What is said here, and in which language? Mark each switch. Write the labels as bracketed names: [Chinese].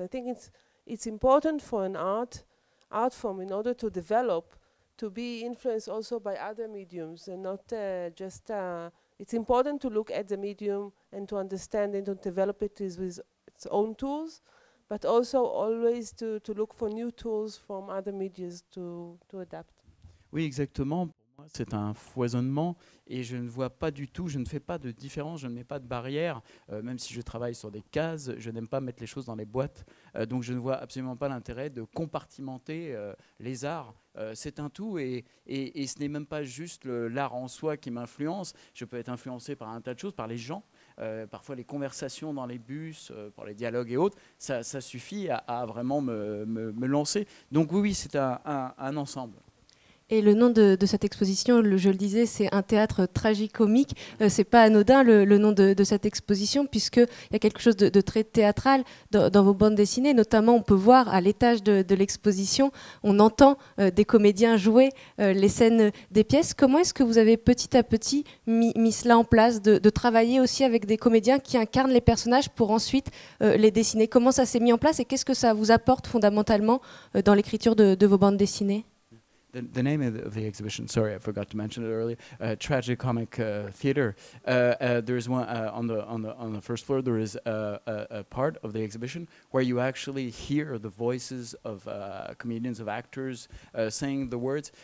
[English] I think it's important for an art form in order to develop, to be influenced also by other mediums, and not just, it's important to look at the medium and to understand and to develop it with its own tools, but also always to look for new tools from other medias to adapt. [French] Oui, exactement. Pour moi, c'est un foisonnement et je ne vois pas du tout, je ne fais pas de différence, je ne mets pas de barrière, même si je travaille sur des cases, je n'aime pas mettre les choses dans les boîtes, donc je ne vois absolument pas l'intérêt de compartimenter les arts. C'est un tout et ce n'est même pas juste l'art en soi qui m'influence, je peux être influencé par un tas de choses, par les gens, parfois les conversations dans les bus, par les dialogues et autres, ça suffit à vraiment me lancer. Donc oui, c'est un ensemble. Et le nom de cette exposition, je le disais, c'est un théâtre tragicomique. C'est pas anodin le nom de cette exposition, puisqu'il y a quelque chose de très théâtral dans vos bandes dessinées. Notamment, on peut voir à l'étage de l'exposition, on entend des comédiens jouer les scènes des pièces. Comment est-ce que vous avez petit à petit mis cela en place, de travailler aussi avec des comédiens qui incarnent les personnages pour ensuite les dessiner? Comment ça s'est mis en place et qu'est-ce que ça vous apporte fondamentalement dans l'écriture de vos bandes dessinées? [English] the name of the exhibition, sorry, I forgot to mention it earlier, Tragicomic Theater. There's one on the first floor. There is a part of the exhibition where you actually hear the voices of comedians, of actors saying the words.